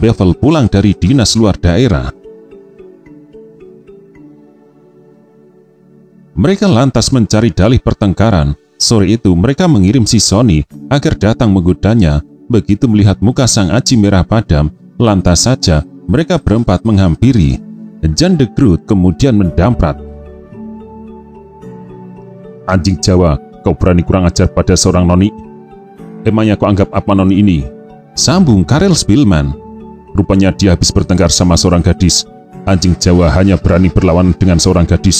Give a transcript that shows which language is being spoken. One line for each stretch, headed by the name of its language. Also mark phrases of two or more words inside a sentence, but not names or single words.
Indonesian: Bevel pulang dari dinas luar daerah. Mereka lantas mencari dalih pertengkaran. Sore itu mereka mengirim si Sony agar datang menggodanya. Begitu melihat muka Sang Aji merah padam, lantas saja mereka berempat menghampiri. Jan de Groot kemudian mendamprat. "Anjing Jawa, kau berani kurang ajar pada seorang noni? Emangnya kau anggap apa noni ini?" sambung Karel Speelman. "Rupanya dia habis bertengkar sama seorang gadis. Anjing Jawa hanya berani berlawan dengan seorang gadis.